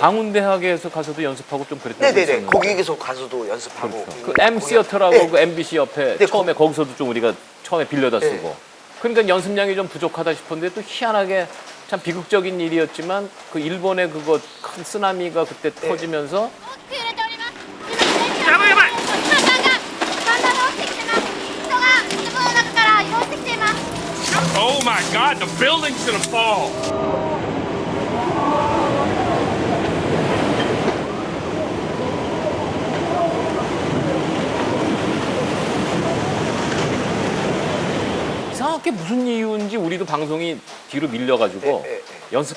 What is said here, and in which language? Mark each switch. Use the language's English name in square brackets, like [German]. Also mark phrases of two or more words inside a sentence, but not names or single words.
[Korean] 광운대학에서 가서도 연습하고 좀 그랬던 거 네네네 있었는데. 거기에서 가서도 연습하고 그렇죠. 그 M 시어터라고 네. 그 MBC 옆에 네, 처음에 거기서도 좀 우리가 처음에 빌려다 네. 쓰고. 그러니까 연습량이 좀 부족하다 싶었는데 또 희한하게 참 비극적인 일이었지만 그 일본의 그거 큰 쓰나미가 그때 터지면서 [Japanese] 大きく揺れております今やばいやばい今さんがサンダル落ちてきてます人がズボンの中から移動してきています [English] Oh my God, the building's gonna fall. [Korean] 이상하게 무슨 이유인지 우리도 방송이 뒤로 밀려가지고 네, 네, 네.